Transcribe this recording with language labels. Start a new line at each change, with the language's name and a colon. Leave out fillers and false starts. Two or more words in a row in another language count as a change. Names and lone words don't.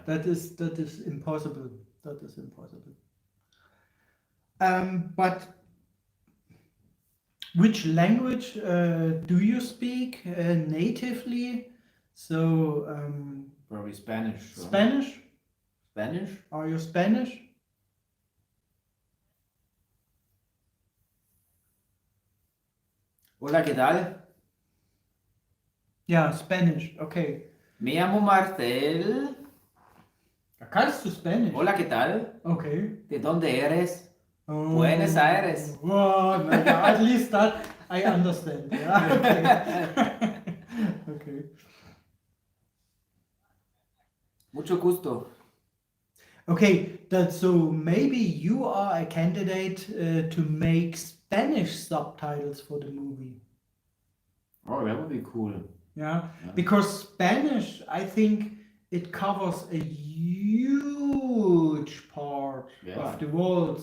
English: That is impossible. That is impossible. But which language do you speak natively? So Probably Spanish. So. Spanish? Spanish? Are you Spanish?
Spanish: Hola, ¿qué tal?
English: Ja, Spanish. Okay.
Spanish: Me llamo Marcel.
German: Da kannst du Spanish.
Spanish: Hola, ¿qué tal?
English: Okay.
Spanish: ¿De dónde eres?
English: Oh. Buenos Aires. Oh, no, yeah, at least that I understand. Yeah. Okay. Okay.
Spanish: Mucho gusto.
English: Okay, so maybe you are a candidate to make Spanish subtitles for the movie. Oh, that would be cool. Yeah, because Spanish, I think it covers a huge part of the world.